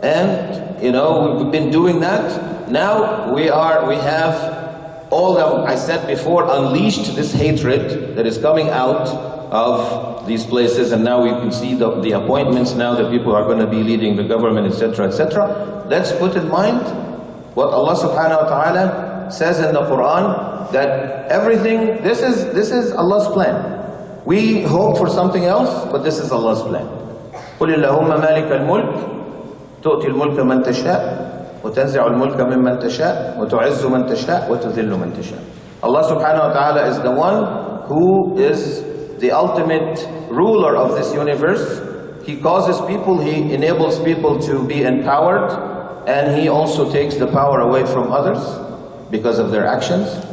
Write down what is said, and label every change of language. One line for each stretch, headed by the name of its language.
English: And we've been doing that. Now we have I said before, unleashed this hatred that is coming out of these places, and now we can see the appointments now that people are going to be leading the government, etc., etc. Let's put in mind what Allah subhanahu wa ta'ala says in the Quran, that everything, this is Allah's plan. We hope for something else, but this is Allah's plan.
Arabic: قُلِ اللَّهُمَّ مَالِكَ الْمُلْكِ تُؤْتِي الْمُلْكَ مَنْ تَشَاءُ وتنزع الملك ممن تشاء وتعز من تشاء وتذل من تشاء.
English: Allah subhanahu wa ta'ala is the one who is the ultimate ruler of this universe. He causes people, He enables people to be empowered, and He also takes the power away from others because of their actions.